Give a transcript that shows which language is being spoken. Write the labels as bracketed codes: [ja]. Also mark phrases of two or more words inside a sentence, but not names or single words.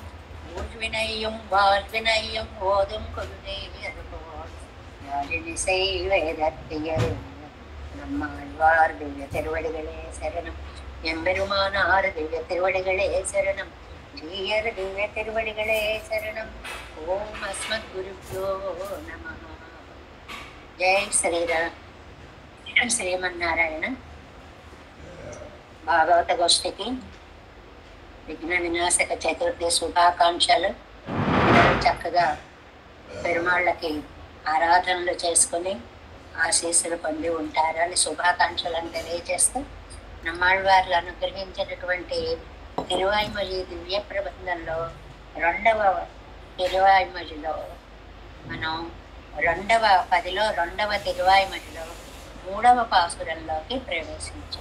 [ta] ஊழ்வினையும் வாழ்வினையும் ஓதும் கொள்கையதுபோல் யாழிசை வேதத்தியல் நம்மாழ்வார் திவ்ய திருவடிகளே சரணம் எம்பெருமானார் திவ்ய திருவடிகளே சரணம் ஜீயர் திவ்ய திருவடிகளே சரணம் [sa] ॐ अस्मद् गुरुभ्यो नमः [te] జై శ్రీరామ్ శ్రీమన్నారాయణ భాగవత గోష్ఠికి విఘ్న వినాశక చతుర్థి శుభాకాంక్షలు. చక్కగా పెరుమాళ్ళకి ఆరాధనలు చేసుకుని ఆశీస్సులు పొంది ఉంటారని శుభాకాంక్షలను తెలియజేస్తూ నమ్మాళ్ళవార్లు అనుగ్రహించినటువంటి తిరువాయిమొഴി దివ్య ప్రబంధంలో రెండవ తిరువాయిమొഴിలో మనం రెండవ తిరువాయిమొഴിలో మూడవ పాసురంలోకి ప్రవేశించాం.